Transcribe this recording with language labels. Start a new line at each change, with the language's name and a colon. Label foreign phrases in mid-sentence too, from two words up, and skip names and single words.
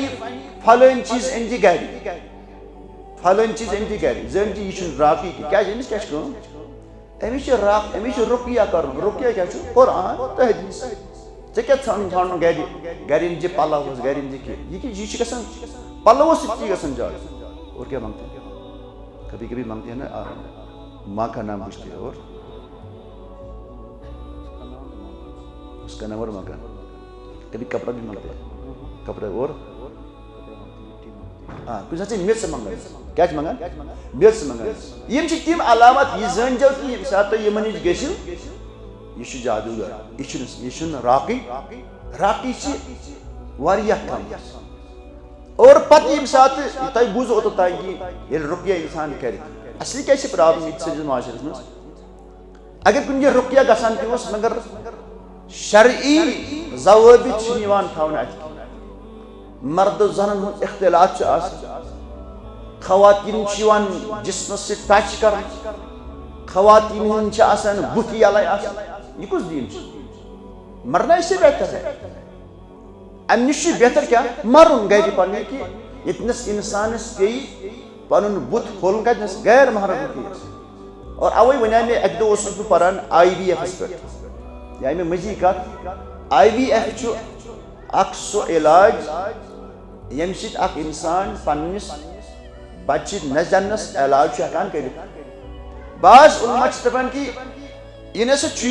Kashmiri: فلٲنۍ چیٖز أنۍ زِ گرِ فلٲنۍ چیٖز أنۍ زِ گرِ زٲنۍ زِ یہِ چھُنہٕ راقی کینٛہہ کیٛازِ أمِس کیٛاہ چھِ کٲم أمِس چھِ رُقیہ کَرُن رُقیہ کیٛاہ چھُ قرآن تہٕ حدیٖث ژےٚ کیٛاہ ژھانڈُن گرِ أنۍ زِ پَلو حظ گرِ أنۍ زِ کینٛہہ یہِ چھِ گژھان پَلوو سۭتۍ چھِ گژھان زیادٕ
Urdu: اور کیا مانگتے ہیں کبھی کبھی مانگتے ہیں نا ماں کا نام پوچھتے ہیں اور اس کا نام اور ماں کا کبھی کپڑا بھی مانگتے ہیں کپڑا اور ہاں کچھ ساتھ
Kashmiri: میٚژ منگان کیا چھِ منگان میٚژ منگان یِم چھِ تِم علامات یہِ زٲنۍزیو کہِ ییٚمہِ ساتہٕ تُہۍ یِمن نِش گٔژھِو یہِ چھُ جادوٗگر یہِ چھُنہٕ راقی راقی چھِ واریاہ کم اور پتہٕ ییٚمہِ ساتہٕ تۄہہِ بوٗزو اوٚتتھ تانۍ کہِ ییٚلہِ رُقیہ اِنسان کرِ اصلی کیٛاہ چھِ پرابلم ییٚتہِ سٲنِس معاشرس منٛز اگر کُنہِ جایہِ رُقیہ گژھان تہِ اوس مگر شرعی ضوابط چھِنہٕ یِوان تھاونہٕ اَتہِ مرد و زنن ہُنٛد اختلاط چھُ آسان خواتیٖن چھِ یِوان جسمس سۭتۍ ٹچ کرنہٕ خواتیٖن ہٕنٛدۍ چھِ آسان بُتھِ یَلے آسان یہِ کُس دیٖن چھُ مرنا
Urdu: اس سے بہتر ہے
Kashmiri: امہِ نِش چھُ بہتر کیٛاہ مرُن گرِ پننہِ کہِ ییٚتنس انسانس پیٚیہِ پنُن بُتھ کھولُن کتنس غیر محرم رُقیَس اور اوے وَنیٛاے مےٚ اَکہِ دۄہ اوسُس بہٕ پران IVF پٮ۪ٹھ یہِ آیہِ مےٚ مٔنٛزی کتھ IVF چھُ اکھ سُہ علاج ییٚمہِ سۭتۍ اکھ انسان پننِس بچہِ نَہ زینس علاج چھُ ہٮ۪کان کٔرِتھ بعض علما چھِ دپان کہِ یہِ نسا چھُ